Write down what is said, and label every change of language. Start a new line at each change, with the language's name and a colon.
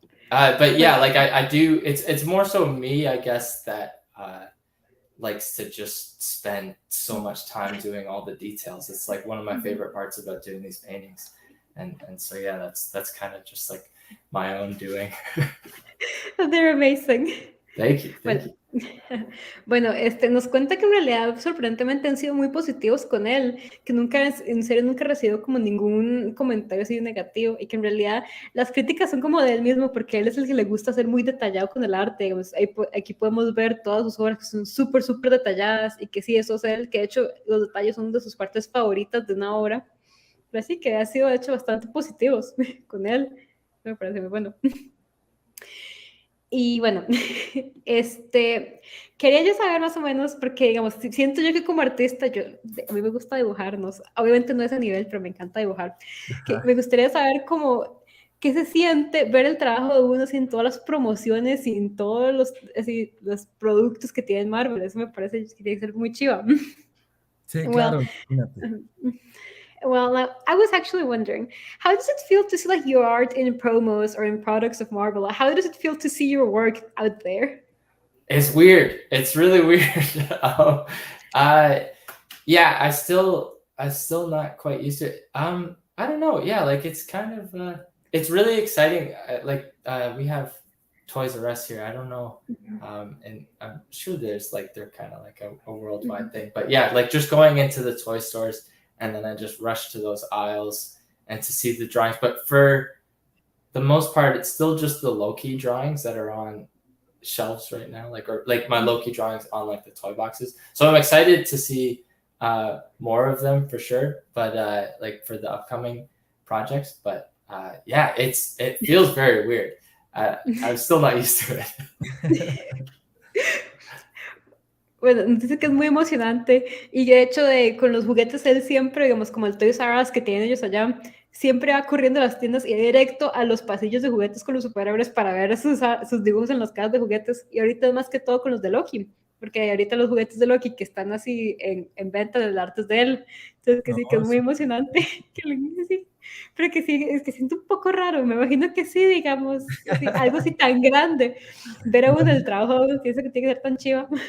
English: But yeah, like I do. It's more so me, I guess, that likes to just spend so much time doing all the details. It's like one of my favorite parts about doing these paintings, and so yeah, that's kind of just like my own doing. They're amazing. Thank you.
Spanish: Bueno, nos cuenta que en realidad sorprendentemente han sido muy positivos con él, que nunca, en serio, nunca recibió como ningún comentario así negativo y que en realidad las críticas son como de él mismo porque él es el que le gusta ser muy detallado con el arte. Digamos, aquí podemos ver todas sus obras que son súper detalladas y que sí, eso es él, que de hecho los detalles son de sus partes favoritas de una obra, pero sí que ha sido de hecho bastante positivos con él, me parece muy bueno. Y bueno, quería yo saber más o menos, porque digamos, siento yo que como artista, a mí me gusta dibujar, ¿no? Obviamente no es a nivel, pero me encanta dibujar, que me gustaría saber cómo, qué se siente ver el trabajo de uno sin todas las promociones, sin todos los productos que tiene Marvel. Eso me parece que tiene que ser muy chiva. Sí, claro, imagínate.
English: Well, I was actually wondering, how does it feel to see like your art in promos or in products of Marvel? How does it feel to see your work out there? It's weird. It's really weird. Yeah, I still not quite used to it. I don't know. Yeah, like it's kind of it's really exciting. We have Toys R Us here. I don't know, and I'm sure there's like they're kind of like a worldwide thing. But yeah, like just going into the toy stores. And then I just rush to those aisles and to see the drawings. But for the most part, it's still just the low-key drawings that are on shelves right now, or my low-key drawings on like the toy boxes. So I'm excited to see more of them for sure. But like for the upcoming projects. But yeah, it feels very weird. I'm still not used to it.
Spanish: Bueno, dice que es muy emocionante y de hecho con los juguetes él siempre, digamos, como el Toys R Us que tienen ellos allá, siempre va corriendo a las tiendas y directo a los pasillos de juguetes con los superhéroes para ver sus dibujos en las cajas de juguetes, y ahorita es más que todo con los de Loki, porque ahorita los juguetes de Loki que están así en venta del arte es de él, entonces que sí, que es muy emocionante, sí, pero que sí, es que siento un poco raro, me imagino que sí, digamos, así, algo así tan grande, ver a uno el trabajo que dice que tiene que ser tan chiva.